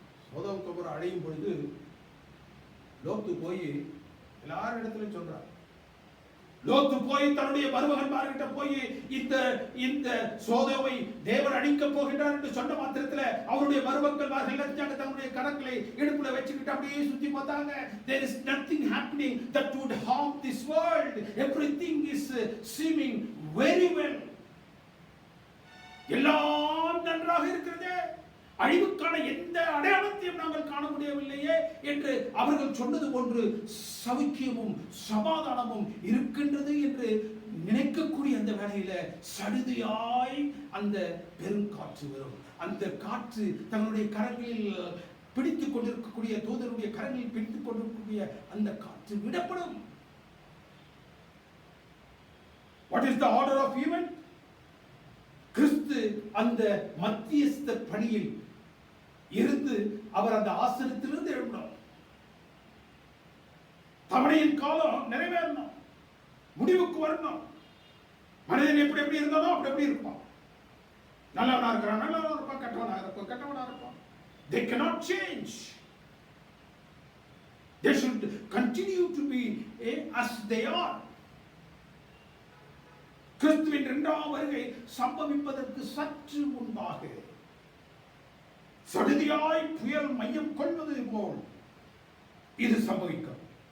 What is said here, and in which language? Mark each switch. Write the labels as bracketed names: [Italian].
[Tamil] Sodom Gomorrah அடையும் பொழுது லோத்து போய் எல்லாரும் இடத்துல சொல்றார். லோத்து போய் தன்னுடைய மருமகன்மார்கிட்ட போய் இந்த சோதோமை தேவன் அழிக்க போகின்றார் என்று சொன்ன மாத்திரத்தில் அவருடைய மருமக்கள்மார்கள் தன்னுடைய கரங்களை இடுப்புல வச்சுக்கிட்டு அப்படியே சுத்தி பார்த்தாங்க. [English] There is nothing happening that would harm this world. Everything is seeming very well. [Tamil] எல்லாம் நன்றாக இருக்கிறது, அழிவுக்கான எந்த அடையாளத்தையும் நாங்கள் காண முடியவில்லையே என்று அவர்கள் சொன்னது போன்று சௌக்கியமும் சமாதானமும் இருக்கின்றது என்று நினைக்கக்கூடிய அந்த வேளையில சடுதியாய் அந்த பெருங்காற்று வரும். அந்த காற்று தங்களுடைய கரங்களில் பிடித்துக் கொண்டிருக்கக்கூடிய தூதருடைய கரங்களில் பிடித்துக் கொண்டிருக்கக்கூடிய அந்த காற்று விடப்படும். [English] What is the order of event? [Tamil] கிறிஸ்து அந்த மத்தியஸ்த பணியில் இருந்து அவர் அந்த ஆசனத்திலிருந்து எழுப்பணும். தவணையின் காலம் நிறைவேறணும், முடிவுக்கு வரணும். மனிதன் எப்படி எப்படி இருந்தாலும் அப்படி இருப்பான். நல்லவனா இருக்கிறான், நல்லவனா இருப்பான், கெட்டவனா இருப்பான். [English] They cannot change. They should continue to be as they are. [Tamil] கிறிஸ்துவின் 2ஆம் வருகை சம்பவிப்பதற்கு சற்று முன்பாக சடுதியாய் புயல் மையம் கொள்வது போல் இது சம்பவிக்கும்.